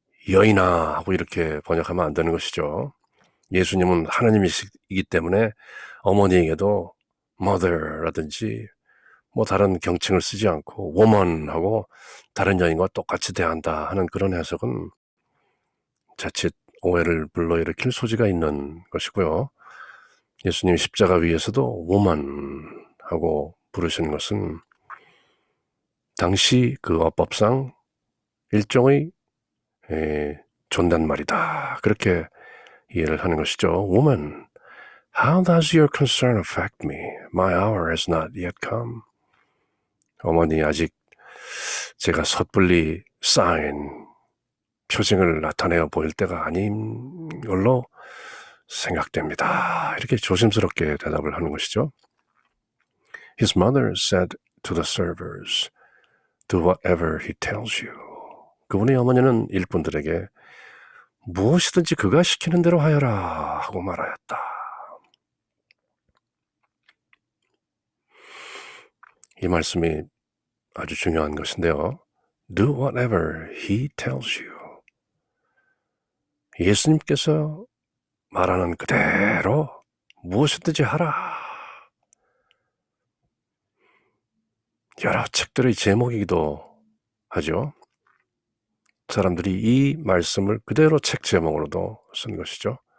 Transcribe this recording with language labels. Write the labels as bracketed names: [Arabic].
[Korean] 여인아 하고 이렇게 번역하면 안 되는 것이죠. 예수님은 하나님이시기 때문에 어머니에게도 mother라든지 뭐 다른 경칭을 쓰지 않고 woman하고 다른 여인과 똑같이 대한다 하는 그런 해석은 자칫 오해를 불러일으킬 소지가 있는 것이고요. 예수님 십자가 위에서도 woman하고 부르시는 것은 당시 그 어법상 일종의 존댓말이다. 그렇게 이해를 하는 것이죠. [English] Woman, how does your concern affect me? My hour has not yet come. [Korean] 어머니, 아직 제가 섣불리 sign, 표징을 나타내어 보일 때가 아닌 걸로 생각됩니다. 이렇게 조심스럽게 대답을 하는 것이죠. [English] His mother said to the servers, do whatever he tells you. [Korean] 그분의 어머니는 일꾼들에게 무엇이든지 그가 시키는 대로 하여라 하고 말하였다. 이 말씀이 아주 중요한 것인데요. [English] Do whatever he tells you. [Korean] 예수님께서 말하는 그대로 무엇이든지 하라. 여러 책들의 제목이기도 하죠. 사람들이 이 말씀을 그대로 책 제목으로도 쓴 것이죠.